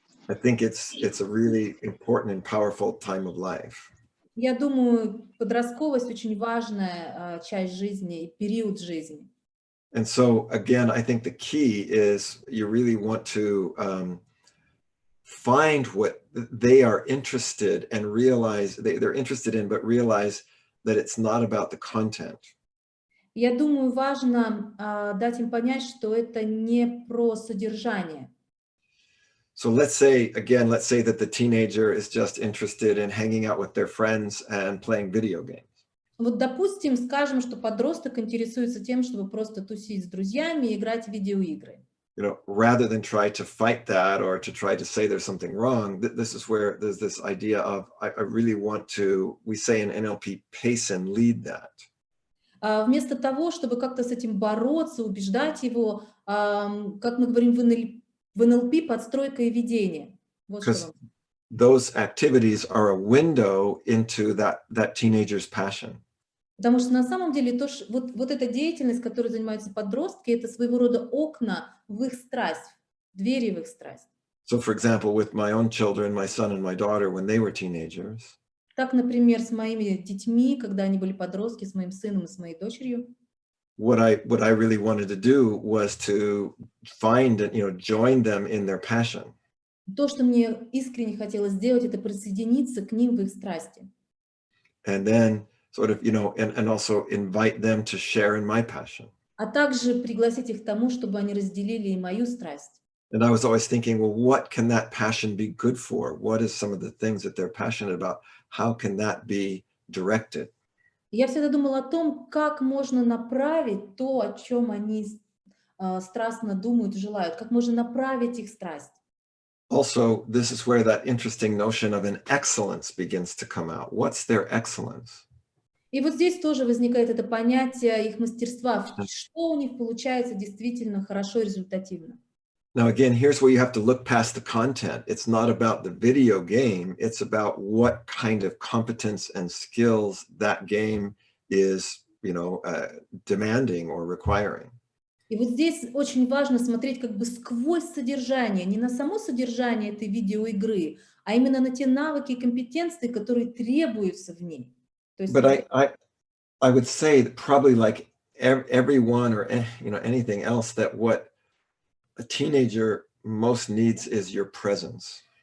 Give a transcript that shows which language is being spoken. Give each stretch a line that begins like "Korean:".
English: I think it's a really important and powerful time of life.
Russian: Я думаю, подростковость очень важная часть жизни и период жизни.
English: And so, again, I think the key is you really want to find what they are interested and realize they're interested in, but realize that it's not about the content.
Russian: Я думаю, важно дать им понять, что это не про содержание.
English: So let's say that the teenager is just interested in hanging out with their friends and playing video games.
Russian: Вот, допустим, скажем, что подросток интересуется тем, чтобы просто тусить с друзьями и играть в видеоигры.
English: Rather than try to fight that or to try to say there's something wrong, this is where there's this idea of, I really want to, we say in NLP, pace and lead that.
Russian: Вместо того, чтобы как-то с этим бороться, убеждать его, как мы говорим в НЛП, подстройка и ведение. Вот
English: Because those activities are a window into that teenager's passion.
Russian: Потому что на самом деле вот эта деятельность, которой занимаются подростки, это своего рода окна в их страсть, двери в их страсть.
English: So, for example, with my own children, my son and my daughter, when they were teenagers,
Russian: Так, например, с моими детьми, когда они были подростки, с моим сыном и с моей дочерью.
English: what I really wanted to do was to find and, join them in their passion.
Russian: То, что мне искренне хотелось сделать, это присоединиться к ним в их страсти.
English: And then sort of, and also invite them to share in my passion.
Russian: А также пригласить их к тому, чтобы они разделили и мою страсть.
English: And I was always thinking, well, what can that passion be good for? What is some of the things that they're passionate about? How can that be directed?
Russian: Я всегда думала о том, как можно направить то, о чем они страстно думают, желают, как можно направить их страсть.
English: Also, this is where that interesting notion of an excellence begins to come out. What's their excellence?
Russian: И вот здесь тоже возникает это понятие их мастерства, что у них получается действительно хорошо и результативно.
English: Now, again, here's where you have to look past the content. It's not about the video game. It's about what kind of competence and skills that game is, demanding or requiring.
Russian: И вот здесь очень важно смотреть как бы сквозь содержание, не на само содержание этой видеоигры, а именно на те навыки и компетенции, которые требуются в ней.
English: But I would say that probably like everyone or anything else, that what a teenager most needs is your presence.